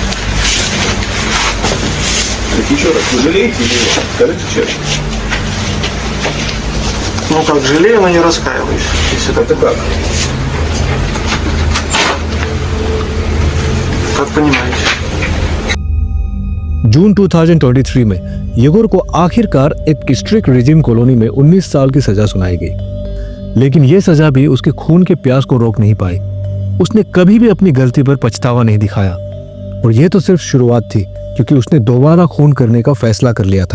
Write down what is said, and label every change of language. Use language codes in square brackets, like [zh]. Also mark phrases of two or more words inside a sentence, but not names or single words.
[ru] Так еще раз, вы жалеете или нет? Скажите честно. Ну, как жалею, но не раскаиваюсь. Если Это как? как понимаете. [hi] जून 2023 में येगोर को आखिरकार एक [en] strict regime colony [hi] में 19 साल की सजा सुनाई गई। लेकिन यह सजा भी उसके खून के प्यास को रोक नहीं पाई। उसने कभी भी अपनी गलती पर पछतावा नहीं दिखाया। और यह तो सिर्फ शुरुआत थी, क्योंकि उसने दोबारा खून करने का फैसला कर लिया था।